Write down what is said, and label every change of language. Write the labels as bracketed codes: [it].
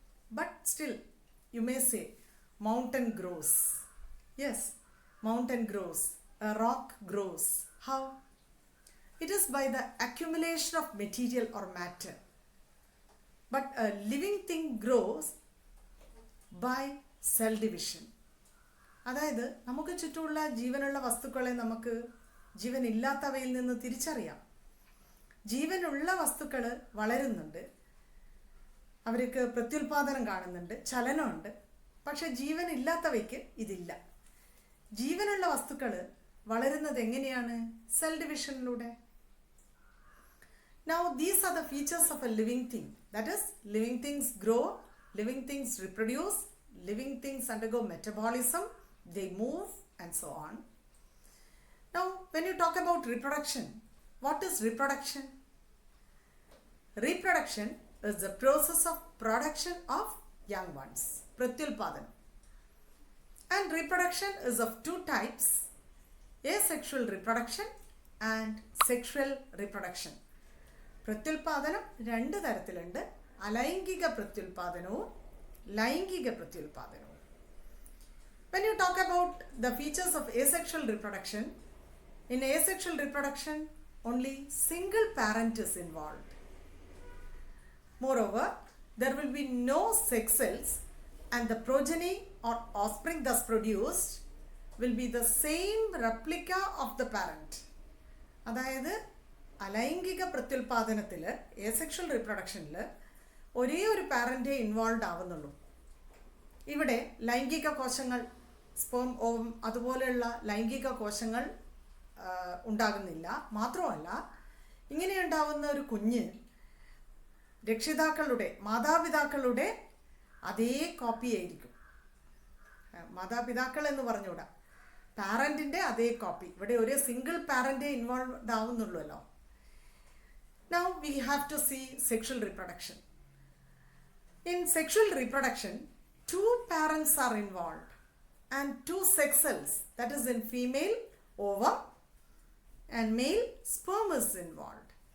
[en] But still, you may say, mountain grows. Yes, mountain grows. A rock grows. How? It is by the accumulation of material or matter. But a living thing grows by cell division. [ml] അതായത് നമുക്ക് ചുറ്റുമുള്ള ജീവനുള്ള വസ്തുക്കളെ നമുക്ക് ജീവനില്ലാത്തവയിൽ നിന്ന് തിരിച്ചറിയാം. ജീവനുള്ള വസ്തുക്കൾ വളരുന്നുണ്ട്, അവർക്ക് പ്രത്യുൽപാദനം കാണുന്നുണ്ട്, ചലനമുണ്ട്. പക്ഷെ ജീവനില്ലാത്തവയ്ക്ക് ഇതില്ല. ജീവനുള്ള വസ്തുക്കൾ വളരുന്നത് എങ്ങനെയാണ്? Cell ഡിവിഷനിലൂടെ. [en] Now these are the features of a living thing. That is, living things grow, living things reproduce, living things undergo metabolism, they move and so on. Now when you talk about reproduction, what is reproduction? Reproduction is the process of production of young ones, pratyulpadanam. And reproduction is of two types, asexual reproduction and sexual reproduction. [ml] പ്രത്യുൽപാദനം രണ്ട് തരത്തിലുണ്ട്, അലൈംഗിക പ്രത്യുൽപാദനവും ലൈംഗിക പ്രത്യുൽപാദനവും. [en] When you talk about the features of asexual reproduction, in asexual reproduction only single parent is involved. Moreover, there will be no sex cells and the progeny or offspring thus produced will be the same replica of the parent. [ml] അതായത് അലൈംഗിക പ്രത്യുൽപാദനത്തിൽ, ഏസെക്ഷൽ റിപ്രൊഡക്ഷനിൽ ഒരേ ഒരു പാരൻ്റേ involve ആവുന്നുള്ളൂ. ഇവിടെ ലൈംഗിക കോശങ്ങൾ, sperm, ovum അതുപോലെയുള്ള ലൈംഗിക കോശങ്ങൾ ഉണ്ടാകുന്നില്ല. മാത്രമല്ല, ഇങ്ങനെ ഉണ്ടാവുന്ന ഒരു കുഞ്ഞ് രക്ഷിതാക്കളുടെ, മാതാപിതാക്കളുടെ അതേ കോപ്പി ആയിരിക്കും. മാതാപിതാക്കൾ എന്ന് പറഞ്ഞുകൂടാ, പാരൻറ്റിൻ്റെ അതേ കോപ്പി. ഇവിടെ ഒരു single പാരൻ്റേ involve ആവുന്നുള്ളൂല്ലോ. [en] Now we have to see sexual reproduction. In sexual reproduction, two parents are involved and two sex cells, that is in female ovum and male sperm is involved.